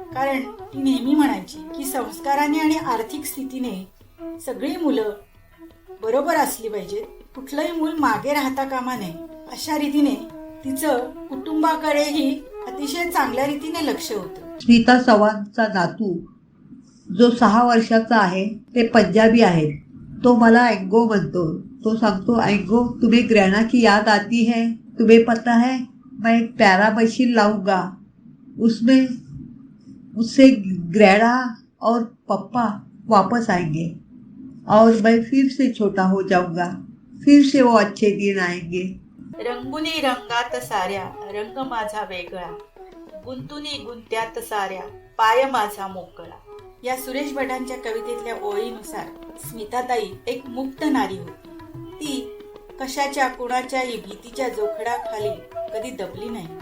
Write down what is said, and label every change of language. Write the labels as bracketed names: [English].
[Marathi] कारण ती नेहमी म्हणायची की संस्काराने आणि आर्थिक स्थितीने सगळी मुलं बरोबर असली पाहिजेत, कुठलंही मूल मागे राहता कामा नये. अशा रीतीने तिचं कुटुंबाकडेही अतिशय चांगल्या रीतीने लक्ष होतं. स्मिता चव्हाणचा नातू जो 6 वर्षाचा आहे ते पंजाबी आहेत. तो मला एंगो म्हणतो. [Hindi] तो सांगतो, एंगो तुम्हें ग्रहणा की याद आती है? तुम्हें पता है मैं एक प्यारा मशीन लाऊंगा, उसमें उससे ग्रहणा और पप्पा वापस आएंगे और मैं फिर से छोटा हो जाऊंगा, फिर से वो अच्छे दिन आएंगे. [Marathi] रंगुनी रंगात साऱ्या रंग माझा वेगळा, गुंतुनी गुंत्यात साऱ्या पाय माझा मोकळा. या सुरेश भटांच्या कवितेतल्या ओळीनुसार स्मिताताई एक मुक्त नारी होती. ती कशाच्या कुणाच्याही भीतीच्या जोखडाखाली कधी दबली नाही.